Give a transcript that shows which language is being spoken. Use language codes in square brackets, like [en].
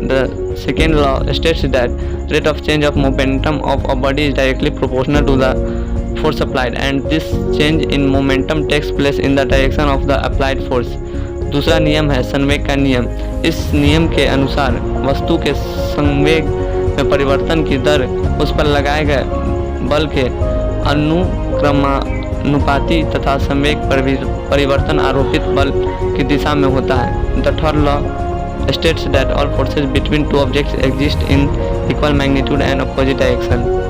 [en] The second law states that rate of change of momentum of a body is directly proportional to the force applied, and this change in momentum takes place in the direction of the applied force. [hi] दूसरा नियम है संवेग का नियम। इस नियम के अनुसार वस्तु के संवेग में परिवर्तन की दर उस पर लगाए गए बल के अनुक्रमानुपाती तथा संवेग परिवर्तन आरोपित बल की दिशा में होता है। [en] The third law states that all forces between two objects exist in equal magnitude and opposite direction.